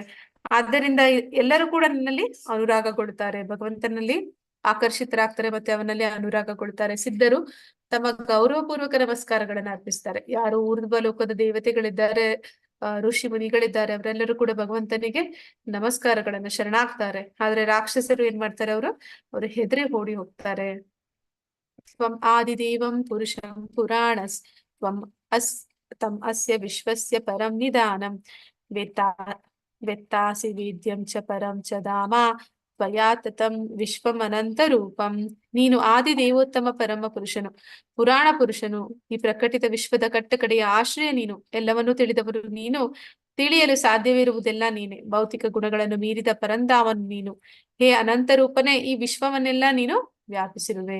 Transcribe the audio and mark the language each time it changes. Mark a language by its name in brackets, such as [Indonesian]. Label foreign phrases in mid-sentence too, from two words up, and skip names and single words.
[Kannada] ಆದ್ದರಿಂದ ಎಲ್ಲರೂ ಕೂಡ ನಿನ್ನಲ್ಲಿ ಅನುರಾಗಗೊಳ್ಳುತ್ತಾರೆ, ಭಗವಂತನಲ್ಲಿ ಆಕರ್ಷಿತರಾಗ್ತಾರೆ, ಮತ್ತೆ ಅವನಲ್ಲಿ ಅನುರಾಗಗೊಳ್ಳುತ್ತಾರೆ. ಸಿದ್ಧರು ತಮ್ಮ ಗೌರವಪೂರ್ವಕ ನಮಸ್ಕಾರಗಳನ್ನ ಅರ್ಪಿಸ್ತಾರೆ. ಯಾರು ಊರ್ಧ್ವ ಲೋಕದ ದೇವತೆಗಳಿದ್ದಾರೆ, ಋಷಿ ಮುನಿಗಳಿದ್ದಾರೆ, ಅವರೆಲ್ಲರೂ ಕೂಡ ಭಗವಂತನಿಗೆ ನಮಸ್ಕಾರಗಳನ್ನ ಶರಣಾಗ್ತಾರೆ. ಆದ್ರೆ ರಾಕ್ಷಸರು ಏನ್ ಮಾಡ್ತಾರೆ, ಅವರು ಹೆದರಿ ಓಡಿ ಹೋಗ್ತಾರೆ. [Sanskrit] ತ್ವಂ ಆದಿದೇವಂ ಪುರುಷಂ ಪುರಾಣಸ್ ತ್ವಂ ಅಸ್ ತಂ ಅಸ್ಯ ವಿಶ್ವಸ್ಯ ಪರಂ ನಿಧಾನಂ ವೇತ್ತಾ ವೆತ್ತಾಸಿ ವೇದ್ಯಂ ಚ ಪರಂ ಚ ಧಾಮ ತ್ವಯಾ ತತಂ ವಿಶ್ವಂ ಅನಂತ ರೂಪಂ. [Kannada] ನೀನು ಆದಿ ದೇವೋತ್ತಮ ಪರಮ ಪುರುಷನು, ಪುರಾಣ ಪುರುಷನು, ಈ ಪ್ರಕಟಿತ ವಿಶ್ವದ ಕಟ್ಟಕಡೆಯ ಆಶ್ರಯ ನೀನು, ಎಲ್ಲವನ್ನೂ ತಿಳಿದವರು ನೀನು, ತಿಳಿಯಲು ಸಾಧ್ಯವಿರುವುದೆಲ್ಲ ನೀನೆ, ಭೌತಿಕ ಗುಣಗಳನ್ನು ಮೀರಿದ ಪರಂಧಾಮನು ನೀನು. ಹೇ ಅನಂತ ರೂಪನೇ, ಈ ವಿಶ್ವವನ್ನೆಲ್ಲ ನೀನು ವ್ಯಾಪಿಸಿರುವೆ.